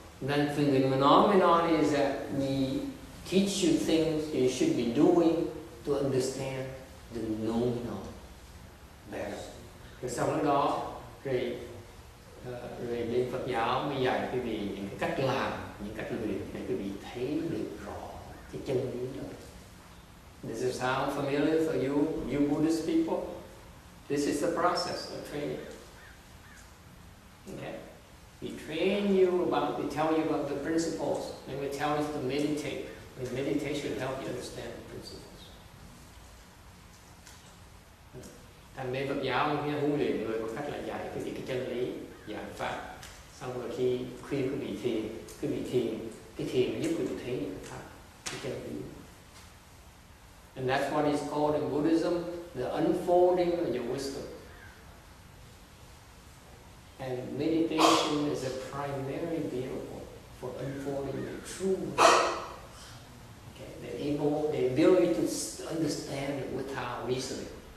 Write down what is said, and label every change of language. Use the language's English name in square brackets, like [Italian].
[English] Then the noumenon is that we teach you things you should be doing to understand the noumenon better. [Vietnamese] Rồi sau đó rồi bên Phật giáo mới dạy quý vị những cái cách làm, những cách luyện để quý vị thấy được rõ cái chân lý đó. [English] Does it sound familiar for you Buddhist people? This is the process of training. Okay? We train you we tell you about the principles, and we tell you to meditate. And meditation help you understand the principles. [Vietnamese] Thành bên Phật giáo khi huấn luyện người có cách là dạy cái chân lý, dạy pháp. Xong rồi khi khuyên quý vị thiền, cái thiền nó giúp quý vị thấy những cái pháp, cái chân lý. [English] And that's what is called in Buddhism the unfolding of your wisdom. And meditation is a primary vehicle for unfolding your true wisdom. Okay? The ability to understand it without reasoning.